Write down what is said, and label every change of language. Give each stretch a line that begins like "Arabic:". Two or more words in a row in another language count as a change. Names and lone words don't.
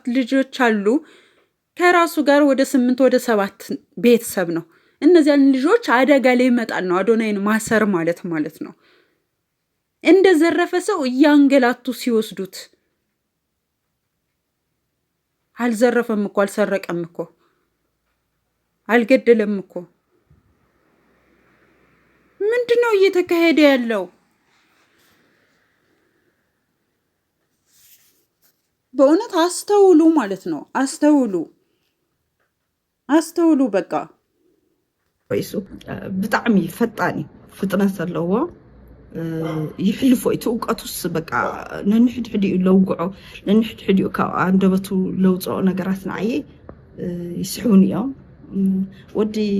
Amharic: ልጆች አሉ። ከራሱ ጋር ወደ 8 ወደ 7 ቤተሰብ ነው። እነዚያን ልጆች አደጋ ላይ ይመጣል ነው አዶናይን ማሰር ማለት ነው። እንደ ዘረፈ ሰው እያንገላቱ ሲወስዱት አልዘረፈም እኮ አልሰረቀም እኮ አልገደለም እኮ። ምንድነው እየተካሄደ ያለው? በእውነት አስተውሉ ማለት ነው። አስተውሉ በቃ
Tigrinya: ወይሱ ብጣዕሚ ፈጣኒ ፍጥነት ኣለዎ ይሕልፎ እቲ እውቀቱስ በቃ ነንሕድሕዲኡ ለውግዖ ነንሕድሕዲኡ ካብ አንደበቱ ለውፅኦ ነገራት ንዓየ ይስሕቡን እዮም። ወዲ